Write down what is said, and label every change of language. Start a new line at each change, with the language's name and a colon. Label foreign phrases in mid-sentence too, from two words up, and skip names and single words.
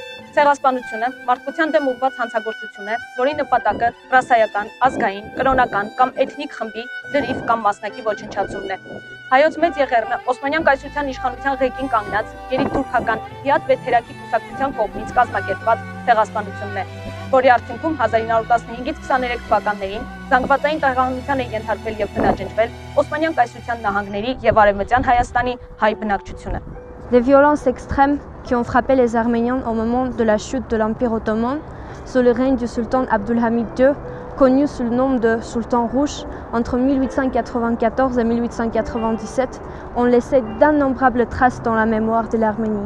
Armenian: Ցեղասպանությունը մարդկության դեմ ուղղված հանցագործություն է, որի նպատակը ռասայական, ազգային, կրոնական կամ էթնիկ խմբի լրիվ կամ մասնակի ոչնչացումն է։ Հայոց մեծ եղեռնը Օսմանյան կայսրության իշխանության ղեկին կանգնած երիտուրքական Հիաթ Վեթերակի կուսակցության կողմից կազմակերպված ցեղասպանությունն է, որի արդյունքում 1915-ից 23 թվականներին զանգվածային տեղահանության է ենթարկվել եւ բնաջնջվել Օսմանյան կայսրության նահանգների եւ Արևմտյան Հայաստանի հայ բնակչությունը։
French: Les violences extrêmes qui ont frappé les Arméniens au moment de la chute de l'Empire ottoman, sous le règne du sultan Abdulhamid II, connu sous le nom de Sultan Rouge, entre 1894 et 1897, ont laissé d'innombrables traces dans la mémoire de l'Arménie.